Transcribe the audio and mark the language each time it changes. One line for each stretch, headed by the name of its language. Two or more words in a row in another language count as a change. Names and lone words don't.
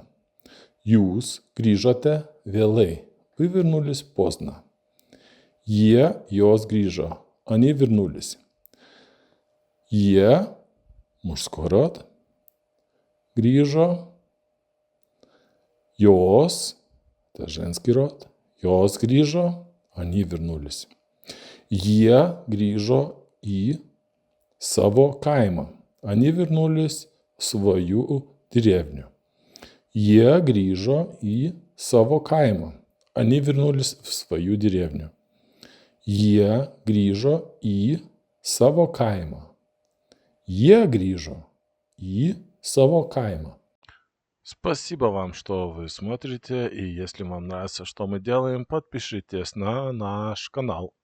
Lithuanian: Jūs grįžote vėlai,
Russian: вы вернулись поздно.
Lithuanian: Jie, jos grįžo,
Russian: они вернулись. Jie, мужской род,
Lithuanian: grįžo. Jos,
Russian: это женский род,
Lithuanian: jos grįžo,
Russian: они вернулись.
Lithuanian: Jie grįžo į savo kaimą.
Russian: Они вернулись в свою деревню.
Lithuanian: Jie grįžo į savo kaimą.
Russian: Они вернулись в свою деревню.
Lithuanian: Jie grįžo į savo kaimą. Jie grįžo į savo kaimą.
Russian: Спасибо вам, что вы смотрите, и если вам нравится, что мы делаем, подпишитесь на наш канал.